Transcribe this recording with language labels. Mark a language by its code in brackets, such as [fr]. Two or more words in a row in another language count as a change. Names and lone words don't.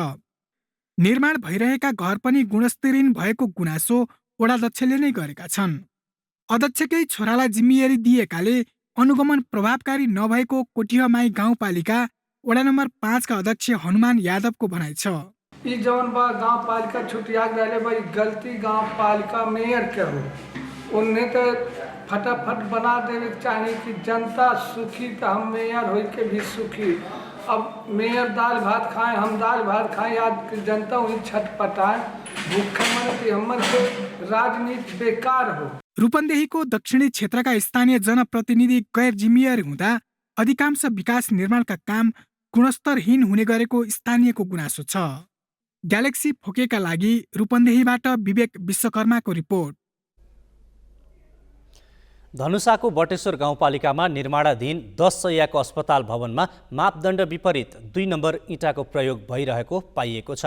[ne] निर्माण भइरहेका घर पनि गुणस्तरहीन भएको गुनासो वडाध्यक्षले नै गरेका छन्। अध्यक्षकै छोरालाई जिम्मेवारी दिएकाले अनुगमन प्रभावकारी नभएको कोटहीमाई गाउँपालिका वडा नम्बर 5 का अध्यक्ष हनुमान यादवको भनाइ छ। [bho] ई जौन बा गाउँपालिका छुटिया गए भाई गलती गाउँपालिका मेयर के हो, उन्हें तो फटाफट बना देवे चाहिए कि जनता सुखी तो हम मेयर हो के भी सुखी। अब मेयर दाल भात खाएं, हम दाल भात खाएं, आज की जनता वही छटपटाए, भूखे मरे, हमर को राजनीति बेकार हो। [ne] रूपन्देहीको दक्षिणी क्षेत्रका स्थानीय जनप्रतिनिधि गैर जिम्मेवारी हुँदा अधिकांश विकास निर्माणका काम गुणस्तरहीन हुने गरेको स्थानीयको गुनासो छ। ग्यालेक्सी फोकेका लागि रूपन्देहीबाट विवेक विश्वकर्माको रिपोर्ट। धनुषाको बटेश्वर गाउँपालिकामा निर्माणाधीन 10 शैय्याको अस्पताल भवनमा मापदण्ड विपरीत 2 नम्बर इँटाको प्रयोग भइरहेको पाइएको छ।